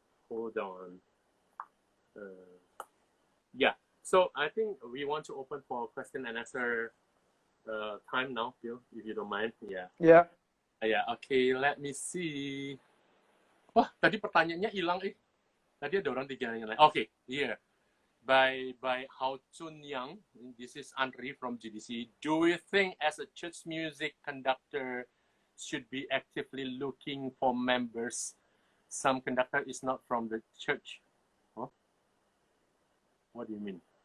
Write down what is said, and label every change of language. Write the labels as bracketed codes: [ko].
[en] Hold on. So I think we want to open for question and answer time now, Bill, if you don't mind. Yeah. Yeah. Okay, let me see. [id] Wah, tadi pertanyaannya hilang Tadi ada orang 3 yang lain. [en] Okay, here. By Hao Chun Yang, this is Andri from GDC. Do you think as a church music conductor should be actively looking for members? Some conductor is not from the church. Huh? What do you mean?